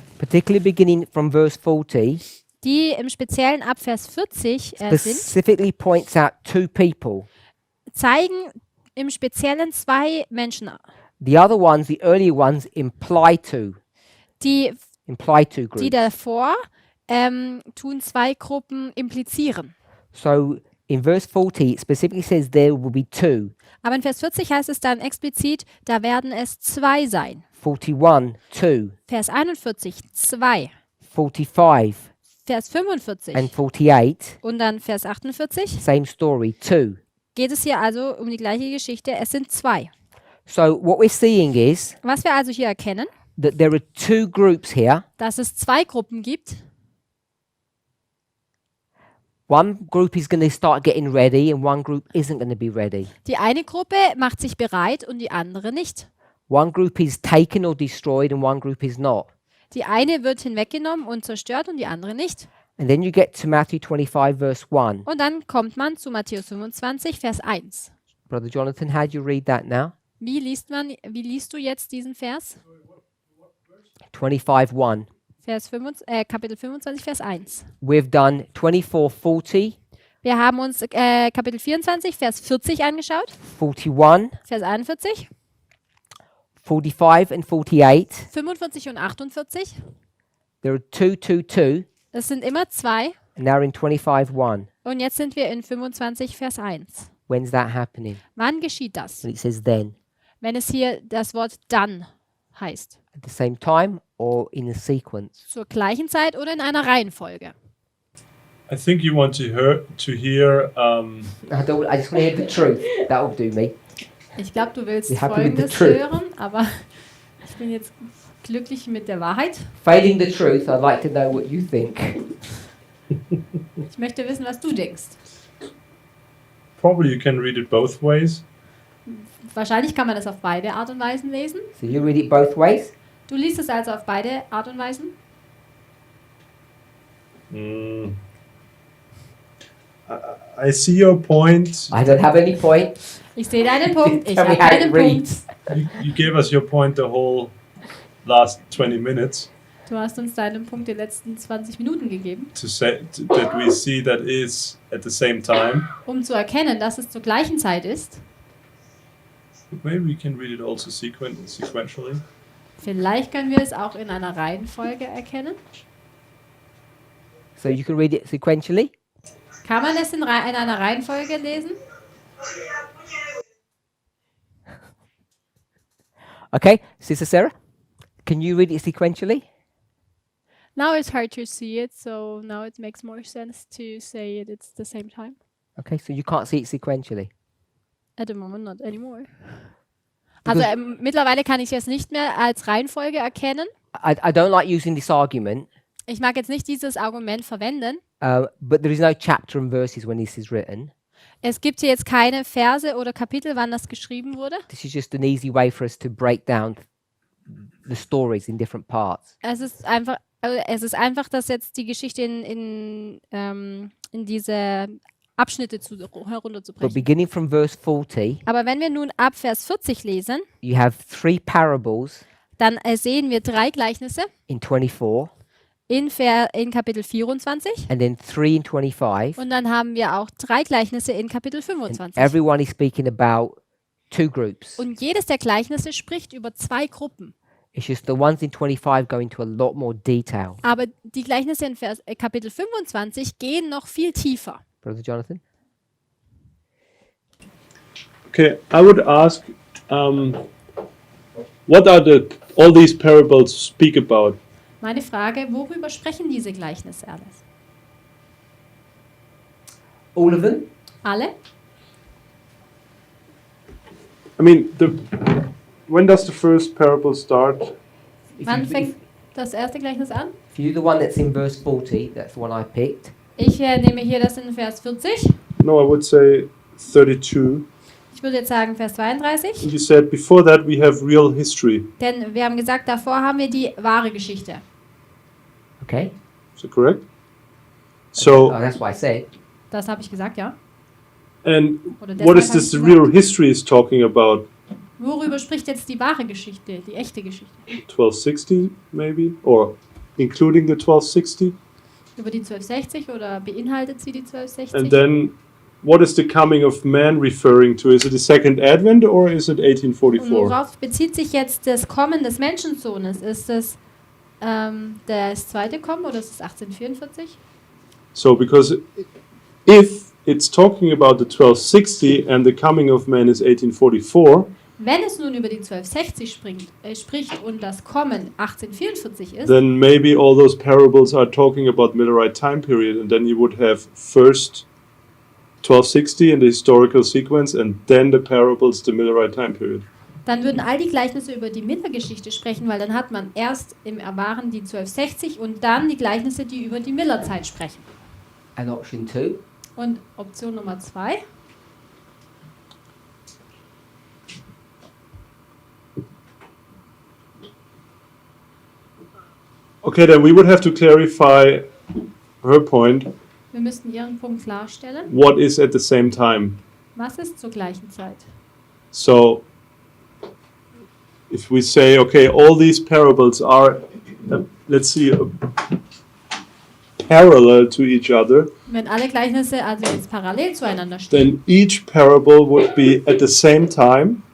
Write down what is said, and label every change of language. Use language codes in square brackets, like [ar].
[en] particularly beginning from verse 40, [de] die im Speziellen ab Vers 40 sind, [en] specifically points out two people. [de] zeigen im Speziellen zwei Menschen. [en] The other ones, the earlier ones, imply to [de] Die [en] groups. [de] davor tun zwei Gruppen implizieren. [en] So in verse 40, it specifically says there will be two. [de] Aber in Vers 40 heißt es dann explizit, da werden es zwei sein. [en] 41, two. [de] Vers 41, zwei. [en] 45 [de] Vers 45 [en] and 48, [de] und dann Vers 48 [en] same story, two. [de] geht es hier also um die gleiche Geschichte. Es sind zwei. [en] So what we're seeing is [de] Was wir also hier erkennen, [en] that there are two groups here. [de] dass es zwei Gruppen gibt. [en] One group is going to start getting ready and one group isn't going to be ready. [de] Die eine Gruppe macht sich bereit und die andere nicht. [en] One group is taken or destroyed and one group is not. [de] Die eine wird hinweggenommen und zerstört und die andere nicht. [en] And then you get to Matthew 25 verse 1. [de] Und dann kommt man zu Matthäus 25, Vers 1. [en] Brother Jonathan, how do you read that now? [de] Wie liest du jetzt diesen Vers? [en] 25 1. [de] Kapitel 25, Vers 1. [en] We've done 24:40, [de] Wir haben uns Kapitel 24, Vers 40 angeschaut, [en] 41, [de] Vers 41, [en] 45 and 48. [de] 45 und 48. [en] There are 2, 2, 2, [de] Das sind immer zwei. [en] and now we're in 25 1. [de] Und jetzt sind wir in 25, Vers 1. [en] When's that happening? [de] Wann geschieht das? [en] And it says then. [de] Wenn es hier das Wort dann heißt. [en] At the same time or in a sequence? [de] Zur gleichen Zeit oder in einer Reihenfolge. [en] I think you want to hear I just want to hear the truth. That'll do me. [de] Ich glaube, du willst [en] You happy with the [de] Folgendes [en] truth? [de] hören, aber ich bin jetzt glücklich mit der Wahrheit. [en] Failing the truth, I'd like to know what you think. [de] Ich möchte wissen, was du denkst. [en] probably you can read it both ways. [de] Wahrscheinlich kann man das auf beide Art und Weisen lesen. [en] So you read it both ways? [de] Du liest es also auf beide Art und Weisen. Mm. [en] I see your point. I don't have any point. [de] Ich sehe deinen Punkt. Ich [en] Tell me [de] habe [en] how [de] keinen [en] it [de] Punkt. [en] reads. You gave us your point the whole last 20 minutes [de] Du hast uns deinen Punkt die letzten 20 Minuten gegeben, [en] to say that we see that is at the same time. [de] um zu erkennen, dass es zur gleichen Zeit ist. [en] Maybe we can read it also sequentially. [de] Vielleicht können wir es auch in einer Reihenfolge erkennen. [en] So you can read it sequentially. [de] Kann man es in einer Reihenfolge lesen? [en] Okay, Sister Sarah, can you read it sequentially? Now it's hard to see it, so now it makes more sense to say it's the same time. Okay, so you can't see it sequentially. At the moment, not anymore. [de] Also mittlerweile kann ich es jetzt nicht mehr als Reihenfolge erkennen. [en] I don't like using this argument, [de] Ich mag jetzt nicht dieses Argument verwenden. [en] but there is no chapter and verses when this is written. [de] Es gibt hier jetzt keine Verse oder Kapitel, wann das geschrieben wurde. [en] This is just an easy way for us to break down the stories in different parts. [de] Es ist einfach, dass jetzt die Geschichte in diese Abschnitte [en] But [de] herunterzubrechen. [en] beginning from verse 40, [de] Aber wenn wir nun ab Vers 40 lesen, [en] you have 3 parables [de] dann sehen wir 3 Gleichnisse [en] in 24, [de] in Kapitel 24 [en] and then 3 in 25. [de] und dann haben wir auch 3 Gleichnisse in Kapitel [en] And [de] 25. [en] everyone is speaking about 2 groups. [de] Und jedes der Gleichnisse spricht über 2 Gruppen. [en] It's just the ones in 25 go into a lot more detail. [de] Aber die Gleichnisse in Kapitel 25 gehen noch viel tiefer. [en] Brother Jonathan? Okay, I would ask, what are all these parables speak about? [de] Meine Frage, worüber sprechen diese Gleichnisse alles? [en] All of them? [de] Alle? [en] I mean, when does the first parable start? [de] Wann fängt das erste Gleichnis an? [en] If you do the one that's in verse 40, that's the one I picked. [de] Ich nehme hier das in Vers 40. [en] No, I would say 32. [de] Ich würde jetzt sagen Vers 32. [en] And you said before that we have real history. [de] Denn wir haben gesagt, davor haben wir die wahre Geschichte. [en] Okay? Is that correct? So, Oh, that's what I said. [de] Das habe ich gesagt, ja. [en] and [de] Oder [en] what is [de] deshalb [en] this [de] habe ich [en] real history is talking about? [de] Worüber spricht jetzt die wahre Geschichte, die echte Geschichte? [en] 1260 maybe? Or including the 1260? [de] Über die 1260 oder beinhaltet sie die 1260? [en] And then what is the coming of man referring to? Is it the second advent or is it [de] Und [en] 1844? [de] worauf bezieht sich jetzt das Kommen des Menschensohnes? Ist es das zweite Kommen oder ist es 1844? [en] So because if it's talking about the 1260 and the coming of man is 1844, [de] Wenn es nun über die 1260 spricht und das Kommen 1844 ist, [en] then maybe all those parables are talking about Millerite time period, and then you would have first 1260 in the historical sequence and then the parables, the Millerite time period. [de] dann würden all die Gleichnisse über die Miller-Geschichte sprechen, weil dann hat man erst im Erwahren die 1260 und dann die Gleichnisse, die über die Miller-Zeit sprechen. [en] And option 2, [de] Und Option Nummer 2. [en] Okay, then we would have to clarify her point. [de] Wir müssten Ihren Punkt klarstellen. [en] What is at the same time? [de] Was ist zur gleichen Zeit? [en] So, if we say, okay, all these parables are, let's see, parallel to each other, [de] Wenn alle Gleichnisse also jetzt parallel zueinander stehen, [en] then each parable would be at the same time,